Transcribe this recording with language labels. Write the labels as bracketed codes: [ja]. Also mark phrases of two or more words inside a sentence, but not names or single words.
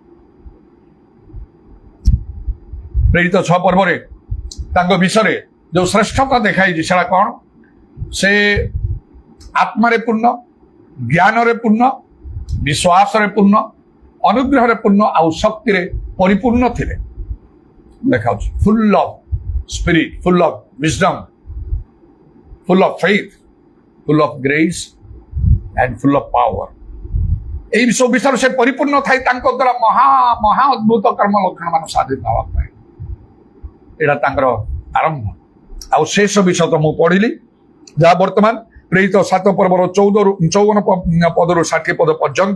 [or] ପ୍ରେରିତ 6 ପର୍ବରେ ତାଙ୍କ ବିଷୟରେ ଯୋଉ ଶ୍ରେଷ୍ଠତା ଦେଖାଯାଇଛି ସେଟା କଣ? ସେ ଆତ୍ମାରେ ପୂର୍ଣ୍ଣ, ଜ୍ଞାନରେ ପୂର୍ଣ୍ଣ, ବିଶ୍ୱାସରେ ପୂର୍ଣ୍ଣ, ଅନୁଗ୍ରହରେ ପୂର୍ଣ୍ଣ ଆଉ ଶକ୍ତିରେ ପରିପୂର୍ଣ୍ଣ ଥିଲେ। [en] ଦେଖାଉଛି full of spirit, full of wisdom, full of faith, full of grace and full of power। [or] এই ସବୁ ବିଷୟରେ ସେ ପରିପୂର୍ଣ୍ଣ ଥାଇ ତାଙ୍କ ଦ୍ୱାରା ମହା ଅଦ୍ଭୁତ କର୍ମ ଲକ୍ଷଣ ମାନ ସାଧିତ ହେବା ପାଇଁ ଏଇଟା ତାଙ୍କର ଆରମ୍ଭ। ଆଉ ଶେଷ ବିଷୟ ତ ମୁଁ ପଢିଲି, ଯାହା ବର୍ତ୍ତମାନ ପ୍ରେରିତ 7 ପର୍ବର 54 ପଦରୁ 60 ପଦ ପର୍ଯ୍ୟନ୍ତ।